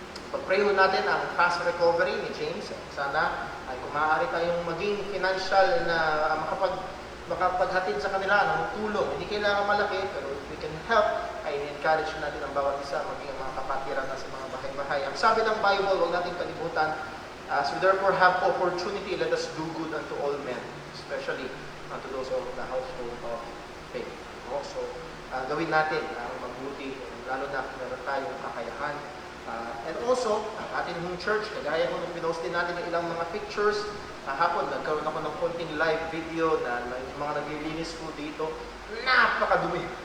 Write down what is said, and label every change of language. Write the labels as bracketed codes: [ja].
[tl] Pag-pray ho natin ang [en] fast recovery [tl] ni James. Sana ay kung maaari tayong maging financial na makapaghatid sa kanila ng tulong. Hindi kailangan malaki, pero [en] if we can help, [tl] ay encourage natin ang bawat isa, maging mga kapatiran na sa mga bahay-bahay. Ang sabi ng Bible, huwag natin kalimutan, [en] as we therefore have opportunity, let us do good unto all men, especially unto those of the household of faith. [tl] So, gawin natin ang mabuti, lalo na kung meron tayong kakayahan. [en] And also, [tl] ang ating church, kagaya ko nung pinost din natin ng ilang mga pictures, hapon, nagkaroon ako ng konting live video na yung mga naglilinis po dito. Napakadumi.